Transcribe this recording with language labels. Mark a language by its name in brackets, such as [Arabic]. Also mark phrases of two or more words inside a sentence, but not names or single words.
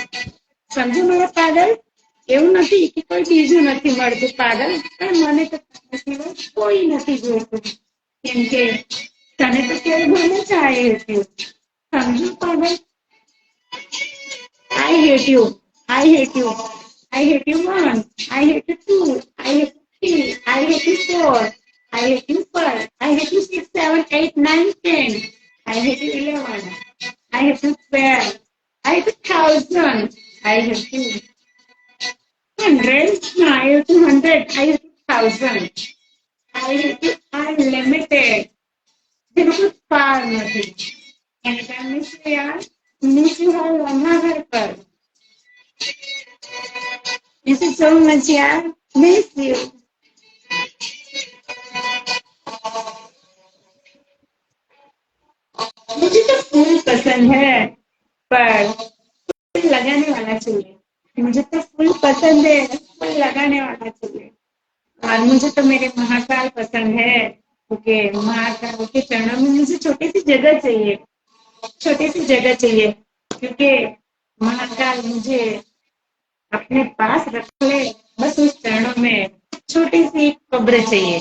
[Gujarati] સમજો મારા પાગલ? એવું નથી કે કોઈ બીજું નથી મળતું પાગલ, પણ મને તો કોઈ નથી જોઈતું, કેમ કે તને તો કેવું ગમે છે [English] I hate you. [Gujarati] સમજો પાગલ? [English] I hate you, I hate you, I hate you 1, I hate you 2, I hate you 3, I hate you 4, I hate you 5, I hate you 6, 7, 8, 9, 10, I hate you 11, I hate you 12, I hate you 1000, I hate you 100, no, I hate you 100, I hate you 1000, I hate you unlimited. [Gujarati] જેનો કોઈ પાર નથી. એને કામ [English] miss you [Gujarati] યાર, [English] miss you [Gujarati] હાલ અમારા પર. [English] Miss you so much, yeah. Miss you. [Hindi] मुझे तो फूल पसंद है, पर फूल लगाने वाला चाहिए. मुझे तो फूल पसंद है, फूल लगाने वाला चाहिए. और मुझे तो मेरे महाकाल पसंद है, क्योंकि महाकाल के चरणों में मुझे छोटी सी जगह चाहिए, छोटी सी जगह चाहिए, क्योंकि महाकाल मुझे अपने पास रख ले, बस उस चरणों में छोटी सी कब्र चाहिए.